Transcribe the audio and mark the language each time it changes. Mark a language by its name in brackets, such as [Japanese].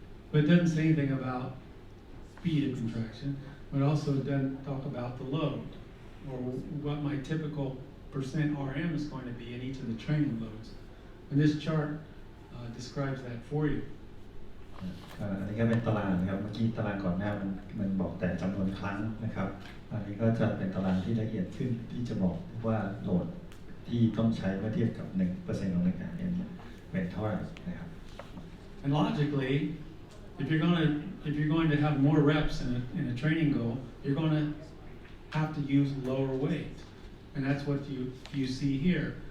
[English] But it doesn't say anything about speed of contraction, but also doesn't talk about the load or what my typical percent RM is going to be in each of the training loads. And this chart describes that for you. [Thai] อันนี้ก็เป็นตารางนะครับเมื่อกี้ตารางก่อนหน้ามันบอกแต่จำนวนครั้งนะครับอันนี้ก็จะเป็นตารางที่ละเอียดขึ้นที่จะบอกว่าโหลดที่ต้องใช้เมื่อเทียบกับ 1% ของแรงงานเนี่ยเป็นเท่าไหร่นะครับ [English] And logically, if you're going to have more reps in a training goal, you're going to have to use lower weight, and that's what you see here.